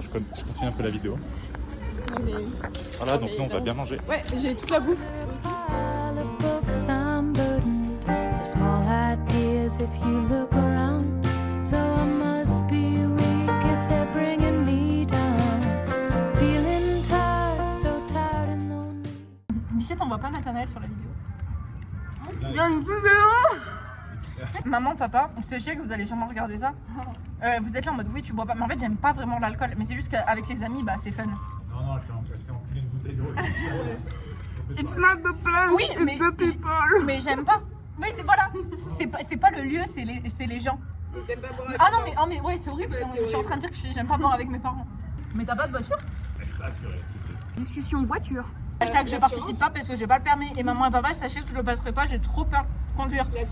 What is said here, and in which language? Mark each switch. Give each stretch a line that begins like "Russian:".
French: Je continue un peu la vidéo. Non, mais... Voilà donc nous on va bien manger. Ouais, j'ai toute la bouffe.
English: pile of books I'm burdened. The small ideas if you look around. So I must be weak if they're bringing me down. Feeling tired, so tired and lonely.
French: Michette, on voit pas Nathanaël sur la vidéo. Il y a une vidéo. Maman, papa, sachez que vous allez sûrement regarder ça. Vous êtes là en mode oui, tu bois pas. Mais en fait, j'aime pas vraiment l'alcool. Mais c'est juste qu'avec les amis, bah c'est fun. Non, je suis enculé une bouteille d'eau.
English: It's not the place, oui, it's the people.
French: Mais j'aime pas. Oui, c'est voilà. C'est pas le lieu, c'est les gens. Ah non, mais ouais, c'est horrible. Je suis en train de dire que j'aime pas boire avec mes parents. Mais t'as pas de voiture? Discussion voiture. Hashtag je participe pas parce que j'ai pas le permis. Et maman et papa, sachez que je le passerai pas, j'ai trop peur de conduire.